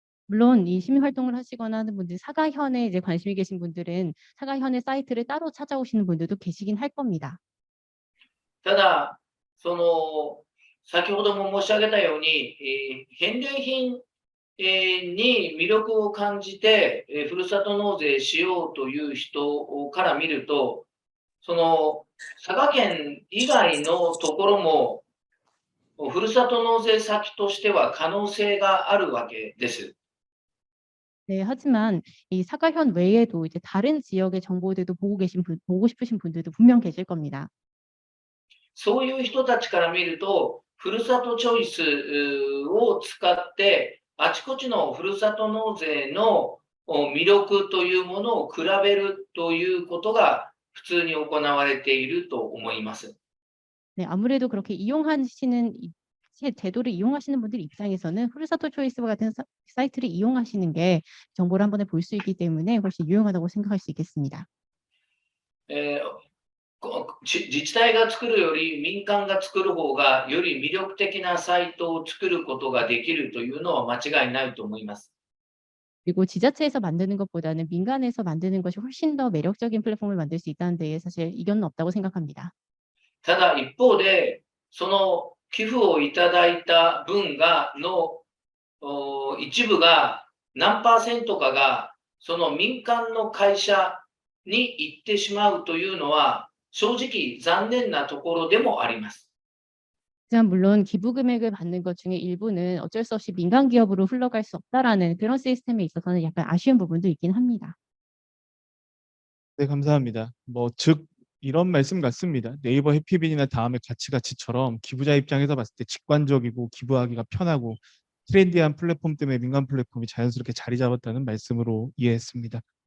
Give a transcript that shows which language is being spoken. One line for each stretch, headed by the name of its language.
Korean: 물론 이 시민 활동을 하시거나 하는 분들, 사가현에 이제 관심이 계신 분들은 사가현의 사이트를 따로 찾아오시는 분들도 계시긴 할 겁니다.
Japanese: ただ、先ほども申し上げたように、返礼品に魅力を感じて、ふるさと納税しようという人から見ると、佐賀県以外のところも、ふるさと納税先としては可能性があるわけです。
Korean: 네, 하지만 이 사가현 외에도 이제 다른 지역의 정보들도 보고 싶으신 분들도 분명 계실 겁니다.
Japanese: そういう人たちから見ると、ふるさとチョイスを使って、あちこちのふるさと納税の魅力というものを比べるということが普通に行われていると思います。
Korean: 네, 아무래도 그렇게 이용하시는 제도를 이용하시는 분들 입장에서는 후르사토 초이스와 같은 사이트를 이용하시는 게 정보를 한 번에 볼 수 있기 때문에 훨씬 유용하다고 생각할 수 있겠습니다.
Japanese: 自治体が作るより民間が作る方がより魅力的なサイトを作ることができるというのは間違いないと思います。
Korean: 그리고 지자체에서 만드는 것보다는 민간에서 만드는 것이 훨씬 더 매력적인 플랫폼을 만들 수 있다는 데에 사실 이견은 없다고 생각합니다.
Japanese: ただ一方で、その寄付をいただいた分の一部が何%かがその民間の会社に行ってしまうというのは正直残念なところでもあります。
Korean: 하지만 물론 기부 금액을 받는 것 중에 일부는 어쩔 수 없이 민간 기업으로 흘러갈 수 없다라는 그런 시스템에 있어서는 약간 아쉬운 부분도 있긴 합니다. 네, 감사합니다. 즉 이런 말씀 같습니다. 네이버 해피빈이나 다음의 가치가치처럼 기부자 입장에서 봤을 때 직관적이고 기부하기가 편하고 트렌디한 플랫폼 때문에 민간 플랫폼이 자연스럽게 자리 잡았다는 말씀으로 이해했습니다.